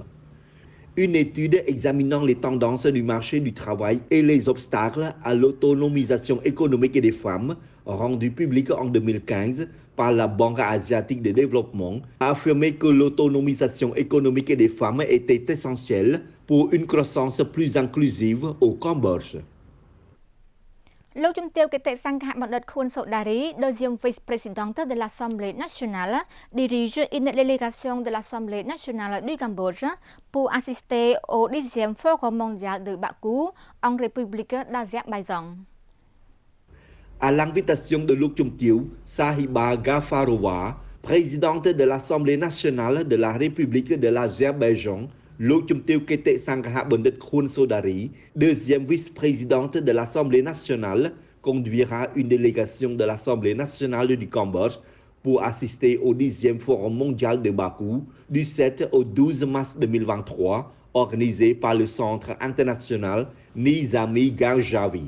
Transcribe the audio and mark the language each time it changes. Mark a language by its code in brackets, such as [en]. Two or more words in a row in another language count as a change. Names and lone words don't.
[fr] Une étude examinant les tendances du marché du travail et les obstacles à l'autonomisation économique des femmes, rendue publique en 2015 par la Banque asiatique de développement, a affirmé que l'autonomisation économique des femmes était essentielle pour une croissance plus inclusive au Cambodge. [km] លោកជំទាវគតិសង្ឃបណ្ឌិតខួនសូដារី [fr] deuxième vice-présidente de l'Assemblée nationale, dirige une délégation de l'Assemblée nationale du Cambodge pour assister au 10e Forum mondial de Bakou en République d'Azerbaïdjan. À l'invitation de Luc Chumtieu, Sahiba Gafarova, présidente de l'Assemblée nationale de la République de l'Azerbaïdjan, Luc Chumtieu Kete Sangha Bandit Khun Sodari, deuxième vice-présidente de l'Assemblée nationale, conduira une délégation de l'Assemblée nationale du Cambodge pour assister au 10e Forum mondial de Bakou du 7 au 12 mars 2023, organisé par le Centre international Nizami Garjavi.